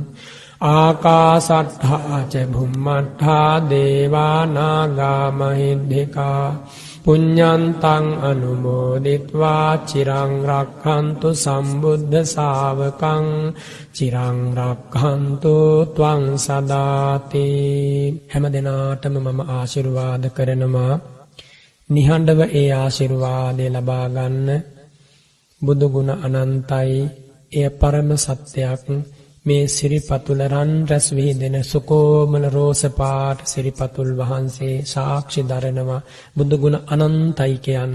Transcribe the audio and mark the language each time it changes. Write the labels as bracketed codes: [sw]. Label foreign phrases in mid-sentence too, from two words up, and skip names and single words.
[pi] ආකාසට්ඨා ච භුම්මට්ඨා දේවා නාග මහිද්దికා පුඤ්ඤන්තං අනුමෝදිත්වා චිරං රක්ඛන්තු සම්බුද්ධ ශාවකං චිරං රක්ඛන්තු ත්වං සදාති [si] හැම දිනාටම මම ආශිර්වාද කරනවා නිහඬව ඒ ආශිර්වාදය ලබා ගන්න බුදු ගුණ අනන්තයි එය පරම සත්‍යයක් මේ සිරිපතුල රන් රැස් විහිදෙන සුකෝමල රෝස පාට සිරිපතුල් වහන්සේ සාක්ෂි දරනවා බුදු ගුණ අනන්තයි කියන්න.